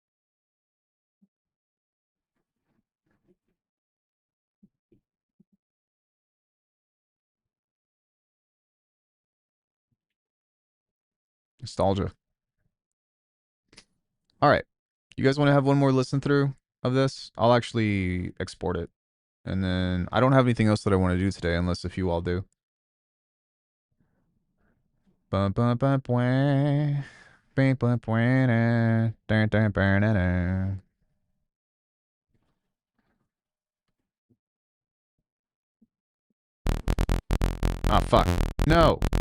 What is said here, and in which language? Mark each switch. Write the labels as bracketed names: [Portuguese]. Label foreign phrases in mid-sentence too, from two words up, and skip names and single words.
[English] Nostalgia. All right. You guys want to have one more listen through of this? I'll actually export it. And then I don't have anything else that I want to do today unless if you all do. Bum, bum, bum, bwah. Bum, bum, bwah, da. Dun, dun, bum, da, da. Ah, fuck. No.